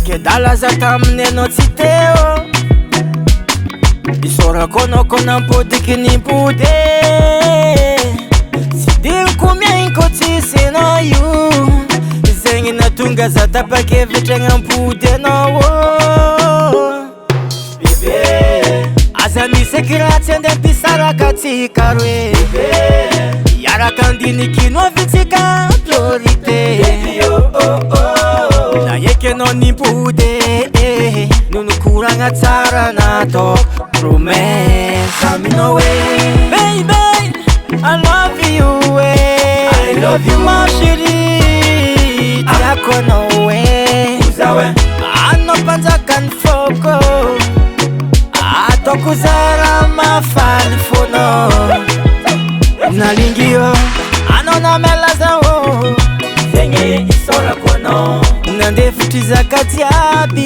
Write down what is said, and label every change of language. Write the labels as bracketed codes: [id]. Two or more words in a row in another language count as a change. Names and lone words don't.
[mg] Lalaza taminy anao tsy teo Isorako anao ko nampodiky nimpody Tsy diniko miainko tsisy anao io Zegny natonga za tapa-kevitra agnampody anao Bébé Aza misy kiratsy andeha mpisaraka tsika roe Iaraka andiniky no avitsika priorité Na eky anao nimpody Nonokoragna tsara natao promesse aminao [en] Baby, I love you I love you [fr] ma chérie [mg] Tiako anao Anao mpanjakany foko Ataoko zara mafaly fono Nalingi yo Anao namelaza Zegny isorako anao Nandefitry zaka jiaby